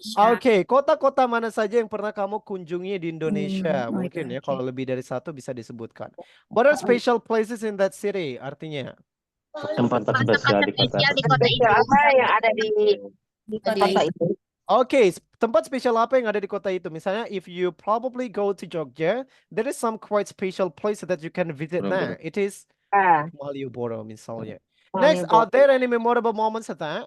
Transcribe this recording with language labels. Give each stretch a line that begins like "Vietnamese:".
Indonesian: Oke, kota-kota mana saja yang pernah kamu kunjungi di Indonesia? Mungkin ya, kalau lebih dari satu bisa disebutkan.
English: What are special places in that city?
Indonesian: Artinya. Tempat spesial di kota. Spesial apa yang ada di kota itu? Oke, tempat spesial apa yang ada di kota itu? Misalnya,
English: if you probably go to Jogja, there is some quite special place that you can visit there. It is Malioboro
Indonesian: misalnya.
English: Next, are there any memorable moments at that?